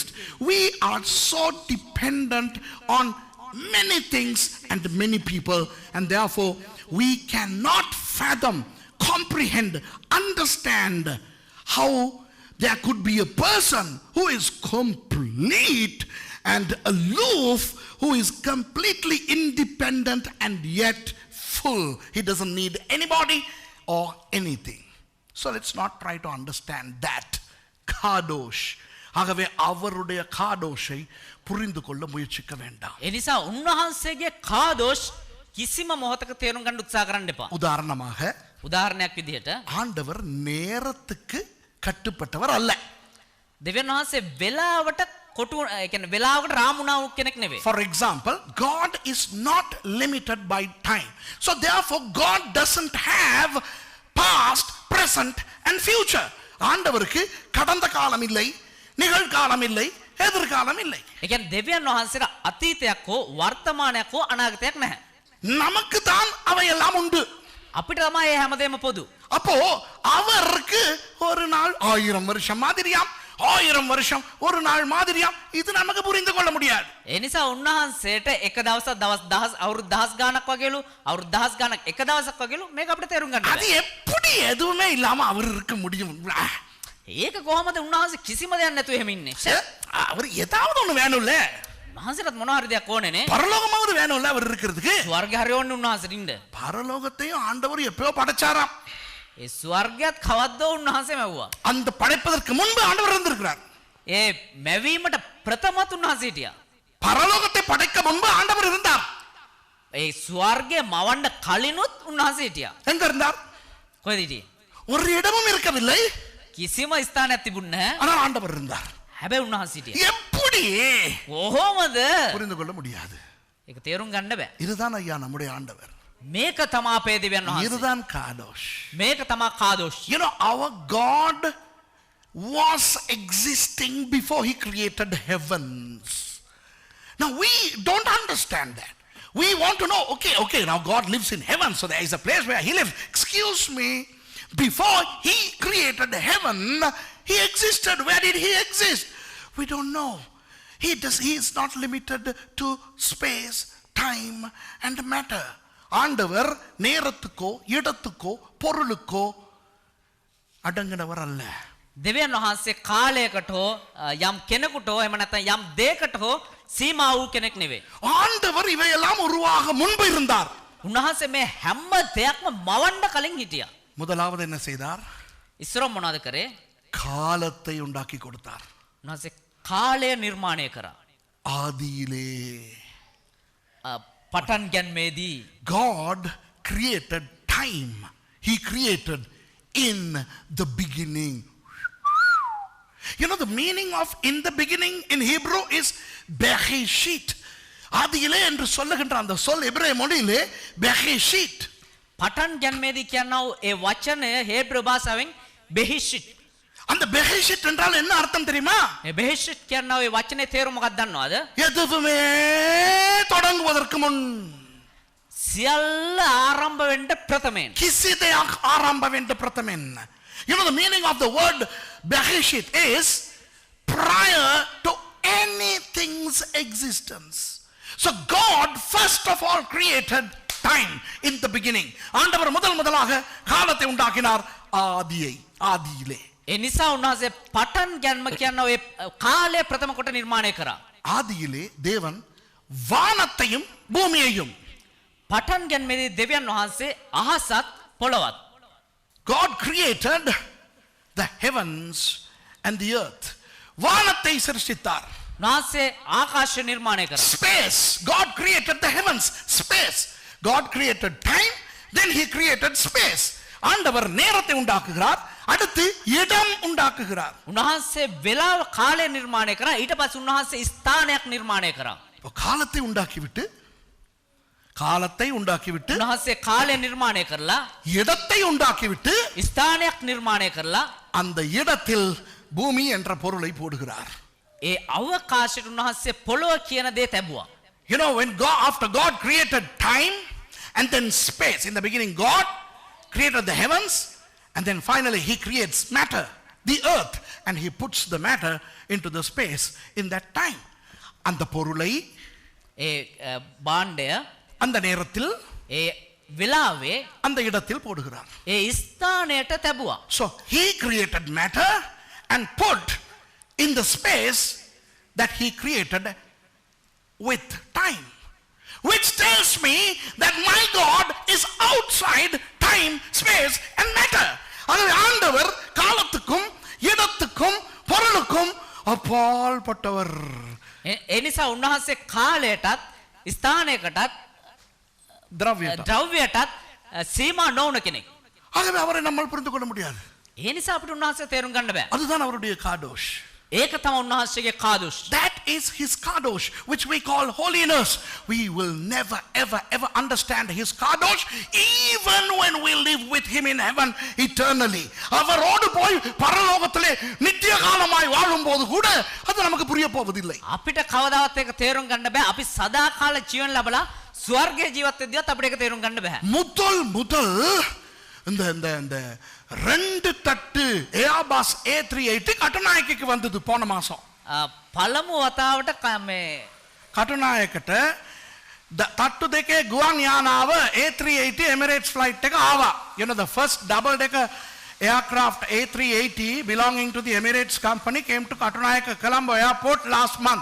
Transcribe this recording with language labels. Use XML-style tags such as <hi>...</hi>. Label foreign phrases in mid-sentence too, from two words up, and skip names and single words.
<en>We are so dependent on many things and many people, and therefore we cannot fathom, comprehend, understand how there could be a person who is complete and aloof, who is completely independent and yet full. He doesn't need anybody or anything. So let's not try to understand that. Kadosh.</en> <ta>ஆகவே அவருடைய காடோஷை புரிந்து கொள்ள முயற்சிக்க வேண்டாம்.</ta> <si>ඒ නිසා උන්වහන්සේගේ කාදෝෂ් කිසිම මොහොතක තේරුම් ගන්න උත්සාහ කරන්න එපා.</si> <ta>உதாரணமாக</ta> <si>උදාහරණයක් විදිහට</si> <ta>ஆண்டவர் நேரத்துக்கு கட்டுப்பட்டவர் அல்ல.</ta> <si>දෙවියන් වහන්සේ වෙලාවට කොටු ඒ කියන්නේ වෙලාවකට රාමුණා වූ කෙනෙක් නෙවෙයි.</si> <en>For example, God is not limited by time. So therefore God doesn't have past, present and future.</en> <ta>ஆண்டவருக்கு கடந்த காலம் இல்லை, நிகழ்காலம் இல்லை, எதிர்காலம் இல்லை.</ta> <si>ඒ කියන්නේ දෙවියන් වහන්සේට අතීතයක් හෝ වර්තමානයක් හෝ අනාගතයක් නැහැ.</si> <ta>நமக்கு தான் அவையெல்லாம் உண்டு.</ta> <si>අපිට තමයි මේ හැමදේම පොදු.</si> <ta>அப்போ அவருக்கு ஒரு நாள் 1000 வருஷம் மாதிரியாம், 1000 வருஷம் ஒரு நாள் மாதிரியாம். இது நமக்கு புரிந்து கொள்ள முடியாது.</ta> <si>ඒ නිසා උන්වහන්සේට එක දවසක් දවස් 1000 අවුරුදු 1000 ගානක් වගේලු අවුරුදු 1000 ගානක් එක දවසක් වගේලු මේක අපිට තේරුම් ගන්න</si> <ta>அது எப்படி எதுவுமே இல்லாம அவர் இருக்க முடியும்?</ta> <si>ඒක කොහමද උන්වහන්සේ කිසිම දෙයක් නැතුව එහෙම ඉන්නේ?</si> <ta>அவர் ஏதாவது ஒண்ணு வேணும்ல.</ta> <si>උන්වහන්සේට මොනවා හරි දෙයක් ඕනේ නේ.</si> <ta>பரலோகமாவது வேணும்ல அவர் இருக்கிறதுக்கு.</ta> <si>ස්වර්ගය හරි ඕනේ උන්වහන්සේට ඉන්න.</si> <ta>பரலோகத்தையும் ஆண்டவர் எப்போ படைச்சாராம்.</ta> <si>ඒ ස්වර්ගයත් කවද්ද උන්වහන්සේ මැව්වා.</si> <ta>அந்த படைப்பதற்கு முன்பு ஆண்டவர் இருந்திருக்கிறார்.</ta> <si>ඒ මැවීමට ප්‍රථමත් උන්වහන්සේ හිටියා.</si> <ta>பரலோகத்தை படைக்க முன்பு ஆண்டவர் இருந்தார்.</ta> <si>ඒ ස්වර්ගය මවන්න කලිනුත් උන්වහන්සේ හිටියා.</si> <ta>எங்க இருந்தார்?</ta> <si>කොහෙද හිටියේ?</si> <ta>ஒரு இடமும் இருக்கவில்லை.</ta> <si>කිසිම ස්ථානයක් තිබුණේ නැහැ.</si> <ta>ஆனால் ஆண்டவர் இருந்தார்.</ta> <si>හැබැයි උන්වහන්සේ හිටියා.</si> <ta>எப்படி?</ta> <si>කොහොමද?</si> <ta>புரிந்து கொள்ள முடியாது.</ta> <si>ඒක තේරුම් ගන්න බෑ.</si> <ta>இதுதான் ஐயா நம்முடைய ஆண்டவர்.</ta> <si>මේක තමා අපේ දෙවියන් වහන්සේ.</si> <ta>இதுதான் காதோஷ்.</ta> <si>මේක තමා කාදෝෂ්.</si> <en>You know, our God was existing before he created heavens. Now we don't understand that. We want to know, okay, now God lives in heaven, so there is a place where he lives. Excuse me, before he created heaven, he existed. Where did he exist? We don't know. He is not limited to space, time and matter.</en> <ta>ஆண்டவர் நேரத்துக்கோ இடத்துக்கோ பொருளுக்கோ அடங்கினவர் அல்ல.</ta> <si>දෙවියන් වහන්සේ කාලයකට හෝ යම් කෙනෙකුට හෝ එහෙම නැත්නම් යම් දෙයකට හෝ සීමා වූ කෙනෙක් නෙවෙයි.</si> <ta>ஆண்டவர் இவையெல்லாம் உருவாக முன்பு இருந்தார்.</ta> <si>උන්වහන්සේ මේ හැම දෙයක්ම මවන්න කලින් හිටියා.</si> <ta>முதலாவது என்ன செய்தார்?</ta> <si>ඉස්සර මොනවද කරේ?</si> <ta>காலத்தை உண்டாக்கி கொடுத்தார்.</ta> <si>උන්වහන්සේ කාලය නිර්මාණය කරා.</si> <ta>ஆதியிலே</ta> <si>පටන් ගැන්මේදී</si> <en>God created time. He created in the beginning. You know, the meaning of in the beginning in Hebrew is bereshit.</en> <ta>ஆதியிலே என்று சொல்லுகின்ற அந்த சொல் எபிரேய மொழியிலே bereshit.</ta> <si>පටන් ගැන්මේදී කියනවා ඒ වචනය හේබ්‍රු භාෂාවෙන් බෙහිෂිට්.</si> <ta>அந்த பெஹிஷிட் என்றால் என்ன அர்த்தம் தெரியுமா?</ta> <si>ඒ බෙහිෂිට් කියනවා ඒ වචනේ තේරුම මොකක්ද දන්නවද?</si> <ta>எதுவுமே தொடங்குவதற்கு முன்</ta> <si>සියල්ල ආරම්භ වෙන්න ප්‍රථමයෙන්. किसी දෙයක් ආරම්භ වෙන්න ප්‍රථමයෙන්.</si> <en>You know, the meaning of the word bereshit is prior to anything's existence. So God first of all created time in the beginning.</en> <ta>ஆண்டவர் முதலாக காலத்தை உண்டாக்கினார் ஆதியிலே.</ta> <si>ඒ නිසා උන්වහන්සේ පටන් ගැන්ම කියනවා ඒ කාලය ප්‍රථම කොට නිර්මාණය කරා.</si> <ta>ஆதியிலே தேவன் வானத்தையும் பூமியையும்.</ta> <si>පටන් ගැන්මේදී දෙවියන් වහන්සේ අහසත් පොළවත්.</si> <en>God created the heavens and the earth.</en> <ta>வானத்தை சிருஷ்டித்தார்.</ta> <si>උන්වහන්සේ ආකාශය නිර්මාණය කරා.</si> <en>Space. God created the heavens. Space. God created time. Then he created space.</en> <ta>ஆண்டவர் நேரத்தை உண்டாக்குகிறார். அடுத்து இடம் உண்டாக்குகிறார்.</ta> <si>උන්වහන්සේ වේලාව කාලය නිර්මාණය කරා. ඊට පස්සේ උන්වහන්සේ ස්ථානයක් නිර්මාණය කරා.</si> <ta>காலத்தை உண்டாக்கிவிட்டு</ta> <si>උන්වහන්සේ කාලය නිර්මාණය කරලා</si> <ta>இடத்தை உண்டாக்கிவிட்டு</ta> <si>ස්ථානයක් නිර්මාණය කරලා</si> <ta>அந்த இடத்தில் பூமி என்ற பொருளை போடுகிறார்.</ta> <si>ඒ අවකාශයට උන්වහන්සේ පොළොව කියන දේ තැබුවා.</si> <en>You know, when after God created time and then space, in the beginning God created the heavens, and then finally he creates matter, the earth, and he puts the matter into the space in that time.</en> <ta>அந்த பொருளை</ta> <si>ඒ භාණ්ඩය</si> <ta>அந்த நேரத்தில்</ta> <si>ඒ වෙලාවේ</si> <ta>அந்த இடத்தில் போடுகிறார்.</ta> <si>ඒ ස්ථානයට තැබුවා.</si> <en>So he created matter and put in the space that he created with time, which tells me that my God is outside time, space and matter.</en> <ta>ஆகவே ஆண்டவர் காலத்துக்கும் இடத்துக்கும் பொருளுக்கும் அப்பால் பட்டவர்.</ta> <si>ඒ නිසා උන්වහන්සේ කාලයටත් ස්ථානයකටත් ද්‍රව්‍යයටත් සීමා නොවන කෙනෙක්.</si> <ta>ஆகவே அவரை நம்மால் புரிந்து கொள்ள முடியாது.</ta> <si>ඒ නිසා අපිට උන්වහන්සේ තේරුම් ගන්න බෑ.</si> <ta>அதுதான் அவருடைய காதோஷ்.</ta> <si>ඒක තමයි උන්වහන්සේගේ කාදෝෂ්.</si> <en>That is his kadosh, which we call holiness. We will never ever understand his kadosh even when we live with him in heaven eternally.</en> <ta>அவரோடு போய் பரலோகத்திலே நித்திய காலமாய் வாழும்போது கூட அது நமக்கு புரிய போவதில்லை.</ta> <si>අපිට කවදාවත් ඒක තේරුම් ගන්න බෑ. අපි සදාකාල ජීවන ලැබලා ස්වර්ගයේ ජීවත් වෙද්දිවත් අපිට ඒක තේරුම් ගන්න බෑ.</si> <ta>முதல் இந்த ரெண்டு தட்டு ஏஆபாஸ் A380 கட்டுநாயக்கிக்கு வந்தது போன மாசம்.</ta> <si>පළමු වතාවට මේ කටුනායකට තට්ටු දෙකේ ගුවන් යානාව A380 Emirates flight එක ආවා.</si> <en>You know, the first double decker aircraft A380 belonging to the Emirates company came to Katunayake Colombo airport last month.</en>